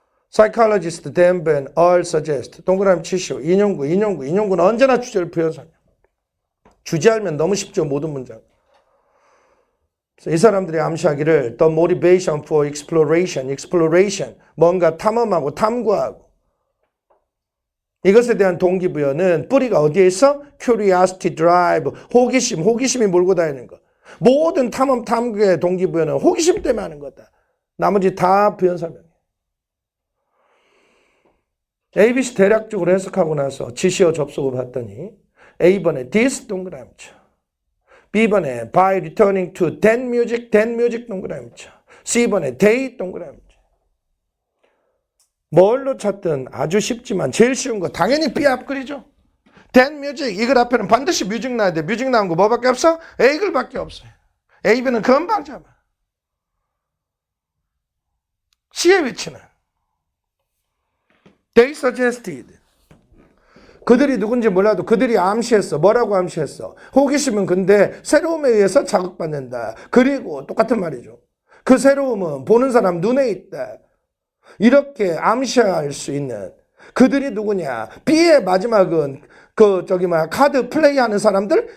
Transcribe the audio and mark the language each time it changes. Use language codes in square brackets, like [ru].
[en] Psychologist Denver and R suggest. [ko] 동그라미 치시오. 인용구는 언제나 주제를 부여서 주제 알면 너무 쉽죠. 모든 문장. 이 사람들이 암시하기를 [en] the motivation for exploration [ko] 뭔가 탐험하고 탐구하고 이것에 대한 동기부여는 뿌리가 어디에 있어? curiosity drive 호기심이 몰고 다니는 거. 모든 탐험 탐구의 동기부여는 호기심 때문에 하는 거다. 나머지 다 부연 설명해. ABC 대략적으로 해석하고 나서 지시어 접속을 봤더니 A번에 this 동그라미 쳐. B번에 [en] by returning to then music [ko] 동그라미 쳐. C번에 they 동그라미 쳐. 뭘로 찾든 아주 쉽지만 제일 쉬운 거 당연히 B 앞글이죠. then music 이글 앞에는 반드시 뮤직 나야 돼. 뮤직 나온 거 뭐밖에 없어? A글밖에 없어요. A번은 금방 잡아. C의 위치는 [en] they suggested. [ko] 그들이 누군지 몰라도 그들이 암시했어. 뭐라고 암시했어? 호기심은 근데 새로움에 의해서 자극받는다. 그리고 똑같은 말이죠. 그 새로움은 보는 사람 눈에 있다. 이렇게 암시할 수 있는 그들이 누구냐? B의 마지막은 카드 플레이하는 사람들?